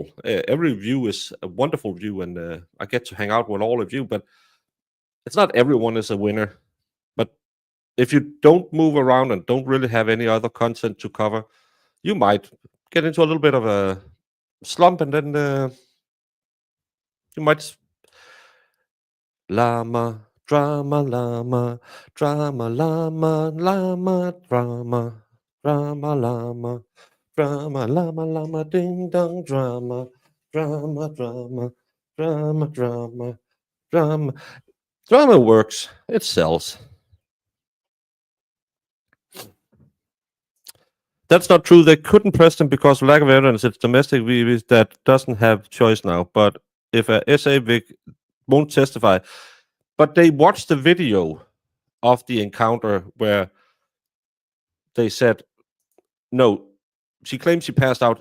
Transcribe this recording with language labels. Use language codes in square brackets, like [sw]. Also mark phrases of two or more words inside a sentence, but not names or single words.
[en] Every view is a wonderful view, and I get to hang out with all of you. But it's not everyone is a winner. But if you don't move around and don't really have any other content to cover, you might get into a little bit of a slump, and then you might llama, drama, llama, drama, llama, llama, drama, drama, llama, drama, llama, llama, ding dong, drama, drama, drama, drama, drama, drama. Drama works. It sells. That's not true. They couldn't press them because of lack of evidence. It's domestic VVs that doesn't have choice now. But if a SA Vic won't testify, but they watched the video of the encounter where they said, no, she claims she passed out.